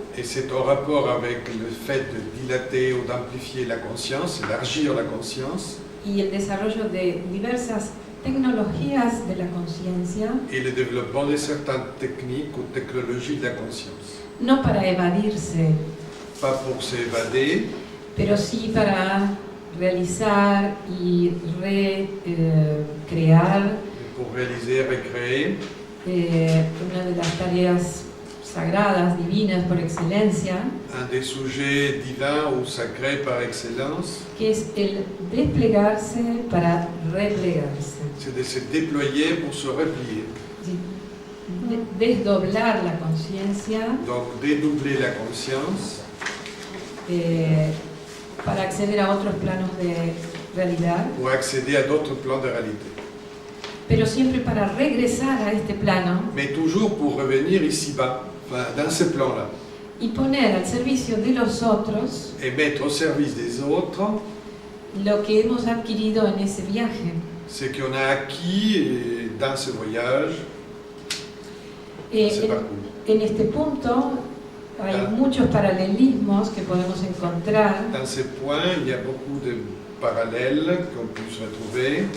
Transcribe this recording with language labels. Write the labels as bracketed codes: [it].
[fr] Et c'est en rapport avec le fait de dilater ou d'amplifier la conscience, élargir la conscience, [es] y el desarrollo de diversas tecnologías de la conciencia, [fr] et le développement de certaines techniques ou technologies de la conscience. [es] no para evadirse, [fr] Pas pour s'évader, [es] pero sí para realizar y recrear [fr] mais pour réaliser, recréer [es] una de las tareas sagradas, divinas por excelencia, [fr] un des sujets divins ou sacrés par excellence, [es] que es el desplegarse para replegarse. [fr] c'est de se déployer pour se replier. [es] Desdoblar la conciencia [fr] Donc dédoubler la conscience [es] para acceder a otros planos de realidad, [fr] pour accéder à d'autres plans de réalité. [es] pero siempre para regresar a este plano [fr] Mais toujours pour revenir ici-bas, enfin, dans ce plan-là, [es] y poner al servicio de los otros [fr] et mettre au service des autres [es] lo que hemos adquirido en ese viaje. [fr] ce qu'on a acquis dans ce voyage, ce parcours. [es] En este punto hay muchos paralelismos que podemos encontrar, [fr] Dans ce point, il y a beaucoup de parallèles qu'on peut se retrouver,